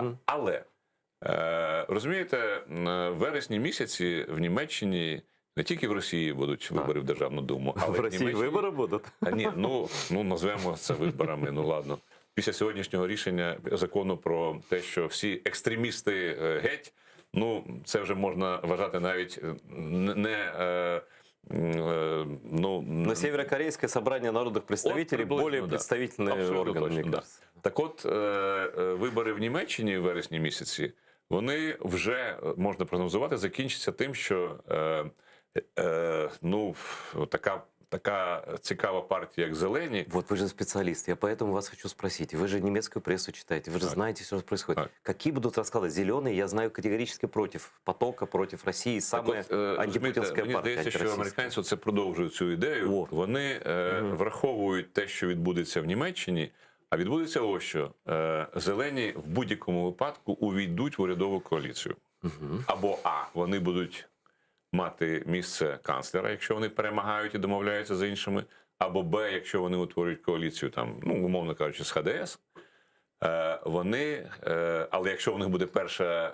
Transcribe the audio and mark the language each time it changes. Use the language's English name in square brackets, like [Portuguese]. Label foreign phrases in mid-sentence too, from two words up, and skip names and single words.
[Ukrainian] Але, розумієте, в вересні місяці в Німеччині, не тільки в Росії будуть вибори в Державну Думу, але В Росії вибори будуть? Ні, назвемо це виборами, ладно. Після сьогоднішнього рішення закону про те, що всі екстремісти геть, це вже можна вважати навіть [Russian] Но Северокорейское собрание народных представителей более представительный орган, мне кажется. [Ukrainian] Так от, вибори в Німеччині в вересні місяці, вони вже, можна прогнозувати, закінчаться тим, що така цікава партія, як «Зелені». [Russian] Вот вы же специалист, я поэтому вас хочу спросить. Вы же немецкую прессу читаете, вы же знаете, что происходит. Какие будут расклады? Зеленые, я знаю, категорически против потока, против России. Самая антипутинская [Ukrainian] мені [Russian] партия, [Ukrainian] здається, що американці це продовжують цю ідею. Вони враховують те, що відбудеться в Німеччині, а відбудеться ось що. Зелені в будь-якому випадку увійдуть в урядову коаліцію. Або вони будуть мати місце канцлера, якщо вони перемагають і домовляються з іншими, або Б, якщо вони утворюють коаліцію, умовно кажучи, з ХДС, але якщо в них буде перша...